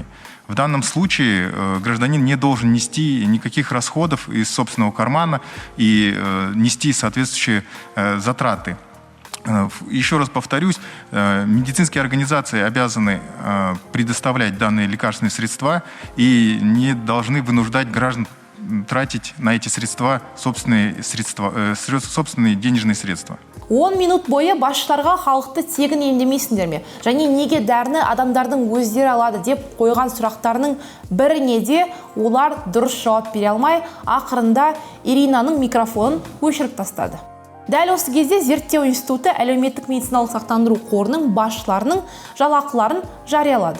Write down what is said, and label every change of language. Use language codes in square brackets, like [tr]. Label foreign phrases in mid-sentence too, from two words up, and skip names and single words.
[ru] В данном случае гражданин не должен нести никаких расходов из собственного кармана и нести соответствующие затраты. Еще раз повторюсь, медицинские организации обязаны предоставлять данные лекарственные средства и не должны вынуждать граждан тратить на эти средства собственные денежные средства. [kk] 10 минут бойы басшыларға халықты тегін емдемейсіңдер ме? Және неге дәріні адамдардың өздері алады деп қойған сұрақтарының біріне де олар дұрыс жауап бере алмай, ақырында Иринаның микрофонын өшіріп тастады. Дәл осы кезде зерттеу институты әлеуметтік медициналық сақтандыру қорының басшыларының жалақыларын жариялады.